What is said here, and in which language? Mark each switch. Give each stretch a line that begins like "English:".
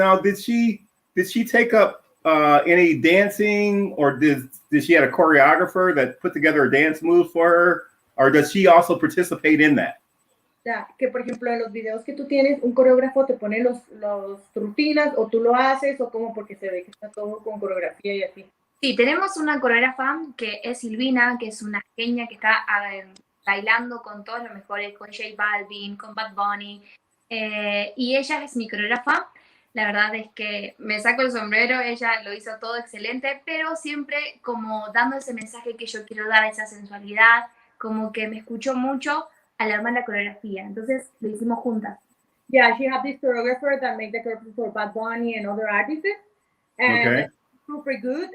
English: Now, did she take up any dancing, or did she have a choreographer that put together a dance move for her, or does she also participate in that?
Spanish: Ya, que por ejemplo en los videos que tú tienes, un coreógrafo te pone los rutinas, o tú lo haces, o como, porque se ve que está todo con coreografía y así. Sí, tenemos una coreógrafa que es Silvina, que es una genia que está bailando con todos los mejores, con J Balvin, con Bad Bunny, y ella es mi coreógrafa. La verdad es que me saco el sombrero, ella lo hizo todo excelente, pero siempre como dando ese mensaje que yo quiero dar, esa sensualidad, como que me escuchó mucho al armar la coreografía. Entonces lo hicimos juntas.
English: Yeah, she had this choreographer that made the choreography for Bad Bunny and other artists, and super good.